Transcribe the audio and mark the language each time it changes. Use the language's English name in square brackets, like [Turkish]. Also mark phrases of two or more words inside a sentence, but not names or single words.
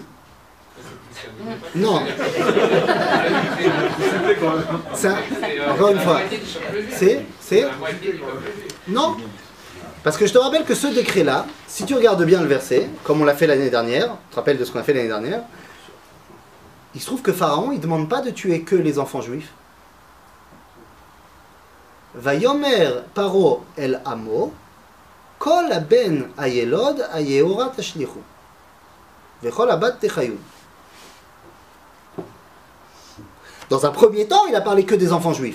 [French] Non. Ça, encore une fois, c'est... Non. Parce que je te rappelle que ce décret-là, si tu regardes bien le verset, comme on l'a fait l'année dernière, tu te rappelles de ce qu'on a fait l'année dernière, il se trouve que Pharaon, il ne demande pas de tuer que les enfants juifs. [Hebrew] ויאמר פרעה אל עמו כל הבן הילוד היאורה תשליכהו וכל הבת תחיון. [French] Dans un premier temps, il a parlé que des enfants juifs.